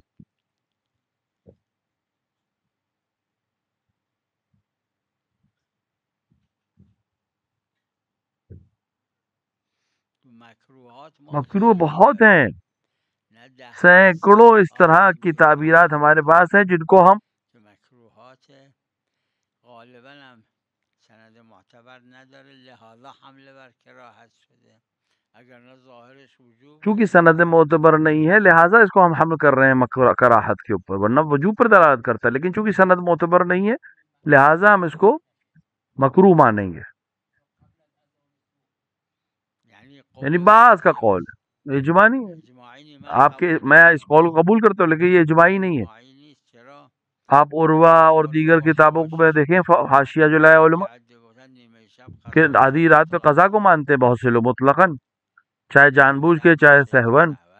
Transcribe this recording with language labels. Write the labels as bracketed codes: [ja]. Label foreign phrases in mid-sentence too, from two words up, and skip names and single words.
[ur] مکروہ بہت ہیں، سینکڑوں اس طرح کی تعبیرات ہمارے پاس ہیں جن کو ہم [fa] غالبا هم سند معتبر نداره لہذا حمله بر کراهت شده اگر نه ظاهرش وجوب [ur] چونکہ سند معتبر نہیں ہے لہٰذا اس کو ہم حمل کر رہے ہیں کراہت کے اوپر، ورنہ وجوب پر دلالت کرتا ہے، لیکن چونکہ سند معتبر نہیں ہے لہٰذا ہم اس کو مکروہ مانیں گے. یعنی بعض کا قول ہے، اجماع نہیں ہے. اجماعی نہیں آپ کے میں اس قول کو قبول کرتا ہوں لیکن یہ اجماعی نہیں ہے. [fa] اجماعی نیست. چرا؟ [ur] آپ عروہ اور دیگر کتابوں کو دیکھیں حاشیہ جو لائے علماء کہ آدھی رات پہ قضا کو مانتے ہیں بہت سے لوگ مطلقاً، چاہے جان بوجھ کے چاہے سہون.